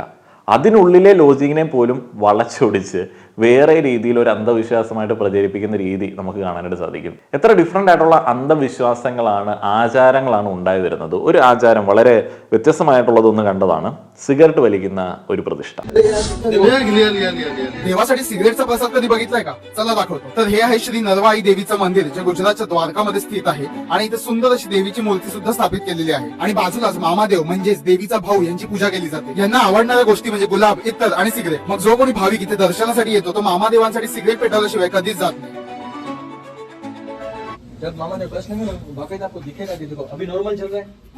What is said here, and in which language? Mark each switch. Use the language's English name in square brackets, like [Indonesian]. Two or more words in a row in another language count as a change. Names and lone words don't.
[Malayalam] അതിനുള്ളിലെ ലോജിക്കിനെ പോലും വളച്ചൊടിച്ച് വേറെ രീതിയിൽ ഒരു അന്ധവിശ്വാസമായിട്ട് പ്രചരിപ്പിക്കുന്ന രീതി നമുക്ക് കാണാനായിട്ട് സാധിക്കും. എത്ര ഡിഫറെൻ്റ് ആയിട്ടുള്ള അന്ധവിശ്വാസങ്ങളാണ്, ആചാരങ്ങളാണ് ഉണ്ടായി വരുന്നത്. ഒരു ആചാരം വളരെ വ്യത്യസ്തമായിട്ടുള്ളതൊന്ന് കണ്ടതാണ്, സിഗരറ്റ് വലിക്കുന്ന ഒരു പ്രതിഷ്ഠ. [Marathi] देवासाठी सिगरेटचा प्रसाद कधी बघितलाय का? चला दाखवतो. तर हे आहे श्री नरवाई देवीचं मंदिर, जे गुजरातच्या द्वारकामध्ये स्थित आहे. आणि इथे सुंदर अशी देवीची मूर्ती सुद्धा स्थापित केलेली आहे. आणि बाजूलाच मामादेव म्हणजेच देवीचा भाऊ यांची पूजा केली जाते. यांना आवडणाऱ्या गोष्टी म्हणजे गुलाब, इत्तर आणि सिगरेट. मग जो कोणी भाविक इथे दर्शनासाठी येतो तो मामादेवांसाठी सिगरेट पेटवल्याशिवाय कधीच जात नाही. [Hindi] जब मामा ने प्रश्न में बाकायदा आपको दिखेगा, देखो अभी नॉर्मल चल रहा है.